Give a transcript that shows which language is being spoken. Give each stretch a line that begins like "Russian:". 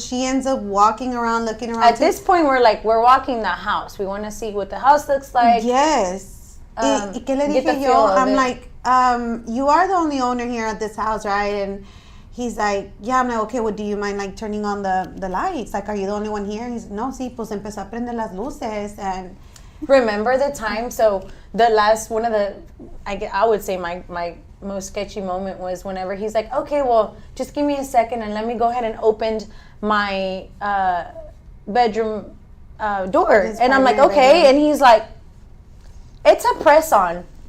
English: She ends up walking around, looking around. At this point, we're walking the house. We want to see what the house looks like.
Spanish: Yes. ¿Y qué le dije yo?
English: I'm like, you are the only owner here at this house, right? And he's like, yeah. I'm like, okay, well, do you mind like turning on the lights? Like, are you the only one here? He's no,
Spanish: sí, pues empezó a prender las luces.
English: And remember the time? So the last one of the, I would say my most sketchy moment was whenever he's like, okay, well, just give me a second and let me go ahead and open my bedroom door. And I'm like, okay. Bedroom. And he's like, it's a press on.